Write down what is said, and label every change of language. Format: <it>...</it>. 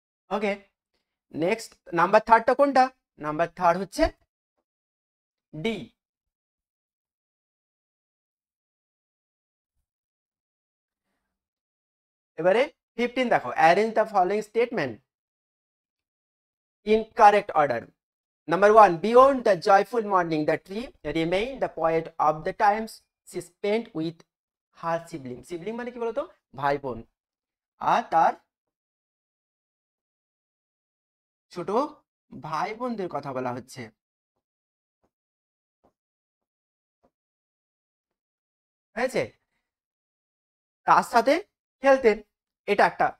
<bn>ওকে, next number থার্ডটা কোনটা, number third হচ্ছে D. এবারে 15 দেখো,</bn> <en>Arrange the following statement in correct order. Number 1, beyond the joyful morning the tree remained the poet of the times she spent with her sibling.</en> <bn>Sibling মানে কি বলতো, ভাই বোন, আর তার ছোট ভাই বোনদের কথা বলা হচ্ছে। হয়েছে, তার সাথে খেলতেন, এটা একটা।</bn>